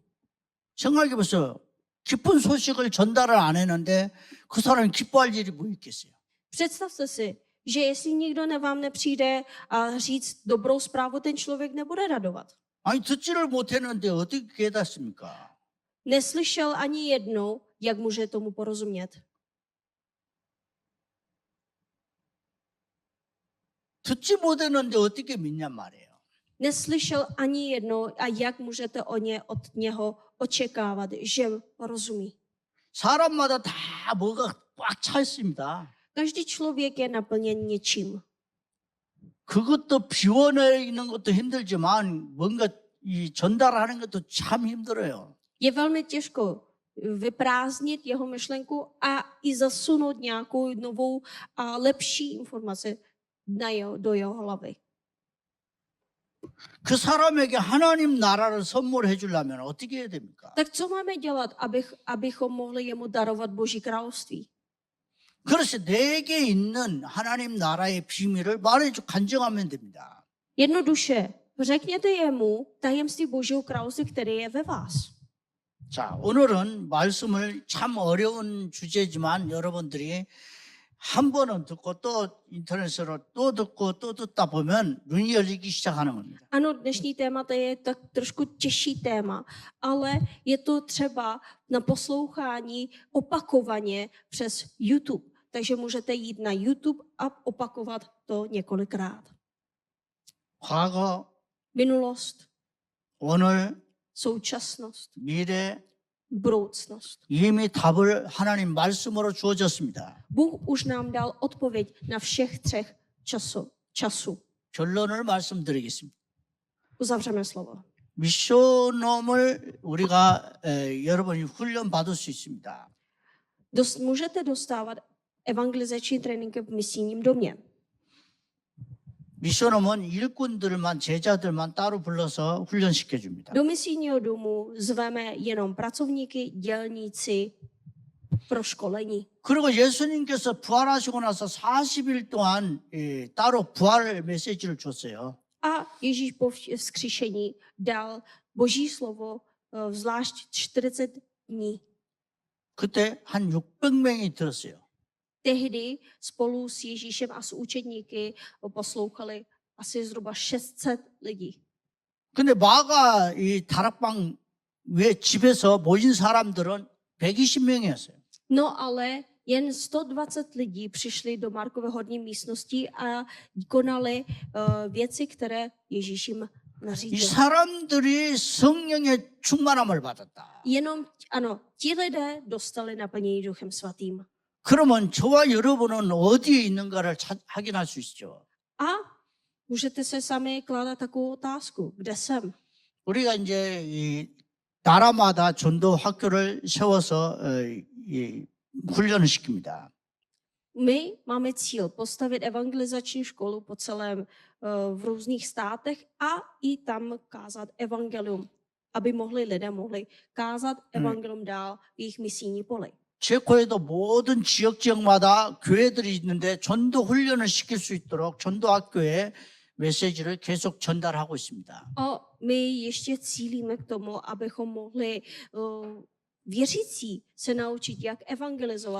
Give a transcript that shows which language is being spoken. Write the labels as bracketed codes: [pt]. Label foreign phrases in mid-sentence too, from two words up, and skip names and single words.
[ko] 생각해 보세요. 기쁜 소식을 전달을 안 했는데 그 사람이 기뻐할 일이 뭐 있겠어요? [cs] Představte si, že jestli nikdo vám nepřijde a říct dobrou zprávu, ten člověk nebude radovat. [ko] 아니 듣지를 못했는데 어떻게 깨닫습니까? [cs] Neslyšel ani jednou, jak může tomu porozumět. [ko] 듣지 못했는데 어떻게 믿냔 말이에요. [cs] Neslyšel ani jednou a jak můžete od něho očekávat, že porozumí. [ko] 사람마다 다 뭐가 꽉 차 있습니다. [cs] Každý člověk je naplněn něčím. [ko] 그것도 비워내는 것도 힘들지만 뭔가 이 전달하는 것도 참 힘들어요. [cs] Je velmi těžko vyprázdnit jeho myšlenku a i zasunout nějakou novou a lepší informaci do jeho hlavy. [ko] 그 사람에게 하나님 나라를 선물해 주려면 어떻게 해야 됩니까? [cs] Tak co máme dělat, abychom mohli jemu darovat Boží království? [ko] 그래서 내게 있는 하나님 나라의 비밀을 간증하면 됩니다. [cs] Jednoduše, řekněte jemu tajemství Božího království, které je ve vás. [ko] 자, 오늘은 말씀을 참 어려운 주제지만 여러분들이 한 번은 듣고 또 인터넷으로 또 듣고 또 듣다 보면 눈이 열리기 시작하는 겁니다. [cs] Ano, dnešní téma to je tak trošku těžší téma, ale je to třeba na poslouchání opakovaně přes YouTube. Takže můžete jít na YouTube a opakovat to několikrát. [ko] 과거, [cs] Minulost, [ko] 오늘, [cs] současnost, [ko] 미래, [cs] budoucnost. [ko] 이미 답을 하나님 말씀으로 주어졌습니다. [cs] Bůh už nám dal odpověď na všech 3 času. [ko] 결론을 말씀드리겠습니다. [cs] Uzavřeme slovo. [ko] 미션홈을 우리가 여러분이 훈련 받을 수 있습니다. [cs] Můžete dostávat evangelizační tréninky v misijním domě. [ko] 미션홈은 일꾼들만 제자들만 따로 불러서 훈련시켜 줍니다. [cs] Do misijního domu zveme jenom pracovníky, dělníci pro školení. [ko] 그리고 예수님께서 부활하시고 나서 40일 동안 따로 부활 메시지를 줬어요. [cs] A Ježíš po vzkříšení dal Boží slovo zvlášť 40 dní. [ko] 그때 한 600명이 들었어요. [cs] Tehdy spolu s Ježíšem a s učedníky poslouchali asi zhruba 600 lidí. [ko] 근데 마가 이 다락방 위에 집에서 모인 사람들은 120명이었어요. [cs] No ale jen 120 lidí přišli do Markové horní místnosti a konali věci, které Ježíš jim [ko] 이 [cs] nařídil. [ko] 사람들이 성령의 충만함을 받았다. [cs] Jenom, ano, ti lidé dostali naplnění Duchem Svatým. [ko] 그러면 저와 여러분은 어디에 있는가를 확인할 수 있죠. [cs] A můžete se sami kládat takovou otázku, kde jsem? [ko] 우리가 이제 이 나라마다 전도 학교를 세워서 훈련을 시킵니다. [cs] My máme cíl postavit evangelizační školu po celém v různých státech a i tam kázat evangelium, aby lidé mohli kázat evangelium dál v jejich misijní poli. [ko] 체코에도 모든 지역마다 교회들이 있는데 전도 훈련을 시킬 수 있도록 전도학교에 메시지를 계속 전달하고 있습니다. [cs] A my ještě cílíme k tomu, abychom mohli věřící se naučit, jak evangelizovat.